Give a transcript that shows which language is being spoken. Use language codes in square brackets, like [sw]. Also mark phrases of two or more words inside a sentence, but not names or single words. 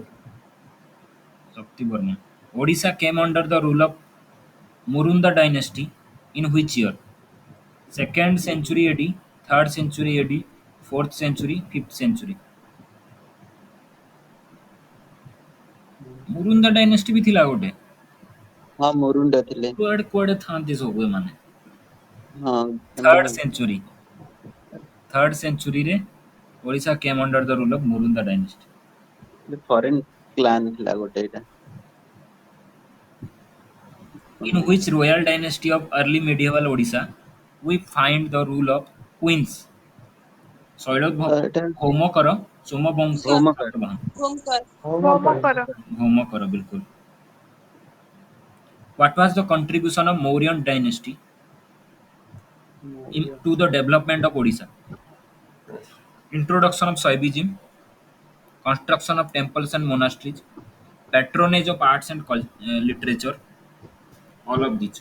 [en] Shakti Burman. Odisha came under the rule of Murunda dynasty in which year? 2nd century AD, 3rd century AD, 4th century, 5th century. [or] ମୁରୁନ୍ଦା ଡାଇନେଷ୍ଟି ବି ଥିଲା ଗୋଟେ। ହଁ ମୋରୁଣ୍ଡା ଥିଲେ। କୁଆଡେ କୁଆଡେ ଥାନ୍ତି ସବୁ ଏମାନେ। ହଁ [en] 3rd century, 3rd century ରେ ଓଡ଼ିଶା came under the rule of Murunda dynasty. foreign clan [or] ଥିଲା ଗୋଟେ ଏଇଟା। [en] In which royal dynasty of early medieval Odisha we find the rule of queens? [or] ଶୈଳୋଦ୍ଭବ, ଏଇଟା ଭୌମକର, ସୋମବଂଶୀ, ଭୌମକର ସାତବାହନ। ଭୌମକର ଭୌମକର ବିଲକୁଲ। [en] What was the contribution of Mauryan dynasty to the development of Odisha? Introduction of Shaivism, construction of temples and monasteries, patronage of arts and literature, all of these.